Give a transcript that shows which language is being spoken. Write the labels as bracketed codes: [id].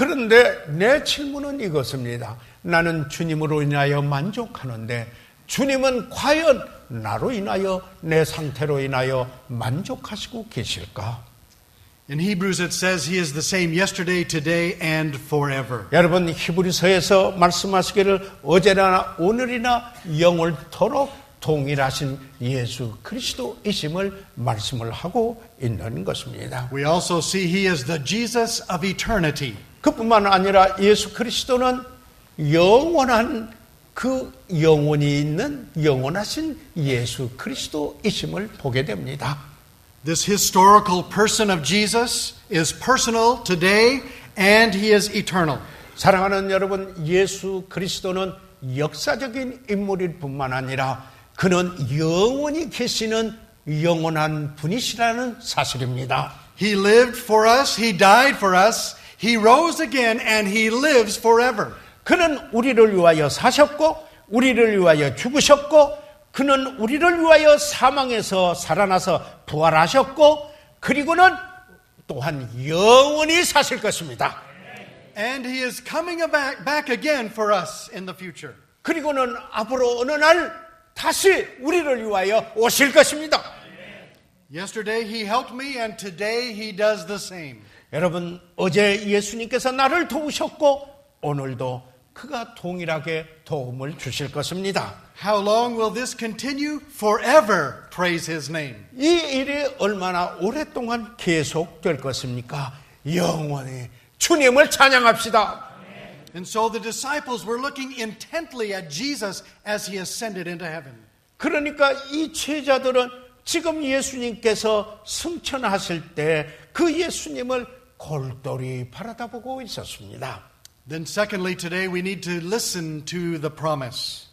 [ko] 그런데 내 질문은 이것입니다. 나는 주님으로 인하여 만족하는데 주님은 과연 나로 인하여 내 상태로 인하여 만족하시고 계실까? [en] In Hebrews it says He is the same yesterday, today, and forever. [ko] 여러분 히브리서에서 말씀하시기를 어제나 오늘이나 영원토록 동일하신 예수 그리스도이심을 말씀을 하고 있는 것입니다. [en] We also see He is the Jesus of eternity. [ko] 그뿐만 아니라 예수 그리스도는 영원한 그 영원이 있는 영원하신 예수 그리스도이심을 보게 됩니다. [en] This historical person of Jesus is personal today and He is eternal. [ko] 사랑하는 여러분, 예수 그리스도는 역사적인 인물일 뿐만 아니라 그는 영원히 계시는 영원한 분이시라는 사실입니다. [en] He lived for us, He died for us, He rose again, and He lives forever. [ko] 그는 우리를 위하여 사셨고 우리를 위하여 죽으셨고 그는 우리를 위하여 사망에서 살아나서 부활하셨고 그리고는 또한 영원히 사실 것입니다. [en] And He is coming back again for us in the future. [ko] 그리고는 앞으로 어느 날 다시 우리를 위하여 오실 것입니다. [en] Yesterday He helped me and today He does the same. [ko] 여러분 어제 예수님께서 나를 도우셨고 오늘도 그가 동일하게 도움을 주실 것입니다. [en] How long will this continue? Forever praise His name. [ko] 이 일이 얼마나 오랫동안 계속될 것입니까? 영원히 주님을 찬양합시다. [en] And so the disciples were looking intently at Jesus as He ascended into heaven. [ko] 그러니까 이 제자들은 지금 예수님께서 승천하실 때 그 예수님을 골똘히 바라다보고 있었습니다. [en] Then secondly, today we need to listen to the promise.